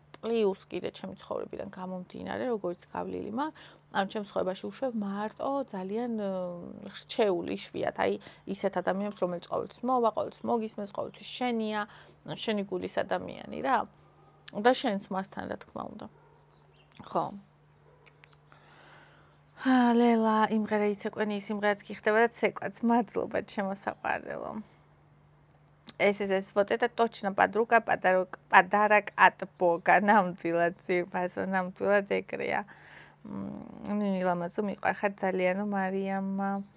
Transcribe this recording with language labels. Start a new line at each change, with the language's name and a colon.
Georgian: პლუს კიდე ჩემი ცხოვრებიდან გამომდინარე, როგორც გავლილი მაქვს, ამ ჩემს ცხოვრებაში უშვებ მარტო ძალიან რჩეული შვიათ, აი ისეთ ადამიანებს, რომელიც ყოველთვის მოვა, ყოველთვის მოგისმენს, ყოველთვის შენია, შენი გულის ადამიანი რა. და შენც მასთან რა თქმა უნდა. ხო. ლელა, იმღერა იცეკვენი სიმღერაც გიხდება და ცეკვაც. Მადლობა ჩემო საყვარელო.
Russian: ეს вот это точно подруга, подарок от Бога.
Georgian: ნამდვილად ძირფასო, ნამდვილად ეგრეა. ნინილამაზო მიყვარხარ ძალიანო მარიამა.